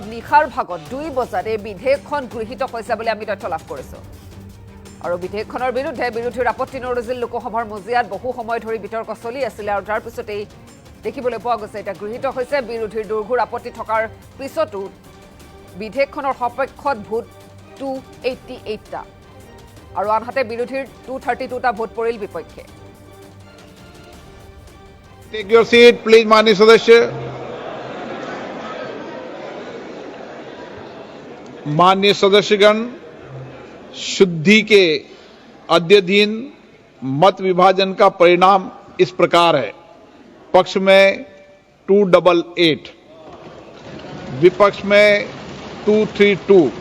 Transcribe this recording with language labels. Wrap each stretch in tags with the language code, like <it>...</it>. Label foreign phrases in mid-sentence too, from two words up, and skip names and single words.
<as>নিশাৰ ভাগত 2 বজাত এই বিধেয়কখন গৃহীত হৈছে বুলি আমি তথ্য লাভ কৰিছোঁ আৰু বিধেয়কখনৰ বিৰুদ্ধে বিৰোধীৰ আপত্তি নৰজিল লোকসভাৰ মজিয়াত বহু সময় ধৰি বিতৰ্ক চলি আছিল আৰু তাৰ পিছতেই দেখিবলৈ পোৱা গৈছে এটা গৃহীত হৈছে বিৰোধীৰ দুৰ্ঘোৰ আপত্তি থকাৰ পিছতো বিধেয়কখনৰ সপক্ষত ভোট 288টা আৰু আনহাতে বিৰোধীৰ 232টা ভোট পৰিল বিপক্ষে</as> <en>take your seat please</en> <hi>माननीय सदस्य माननीय सदस्यगण शुद्धि के अद्यधीन मत विभाजन का परिणाम इस प्रकार है पक्ष में 288 विपक्ष में 232</hi>